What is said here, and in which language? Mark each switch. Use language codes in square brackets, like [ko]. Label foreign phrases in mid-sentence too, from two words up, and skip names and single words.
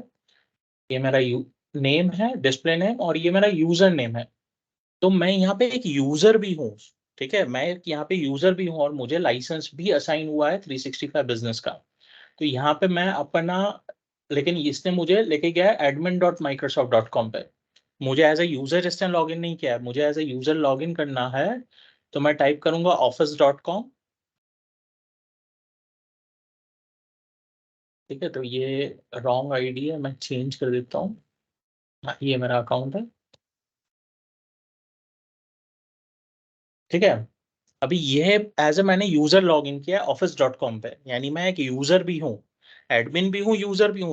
[hi] ये मेरा नेम है, [en] display name, [hi] और ये मेरा [en] user name [hi] है। तो मैं यहाँ पे एक यूजर भी हूँ। ठीक है, मैं एक यहाँ पे यूजर भी हूँ और मुझे लाइसेंस भी असाइन हुआ है 365 बिजनेस का। तो यहाँ पे मैं अपना, लेकिन इसने मुझे लेके गया है admin.microsoft.com पे। मुझे [en] as a user [hi] इसने [en] log in [hi] नहीं किया है, मुझे [en] as a user log in [hi] करना है। तो मैं टाइप करूंगा office.com। ठीक है, तो ये [en] wrong ID [hi] है, मैं चेंज कर देता हूँ। हाँ, ये मेरा अकाउंट है। ठीक है, अभी ये [en] as a [hi] मैंने [en] user log in [hi] किया office.com पे, यानी मैं एक यूजर भी हूँ, एडमिन भी हूँ, यूजर भी हूँ।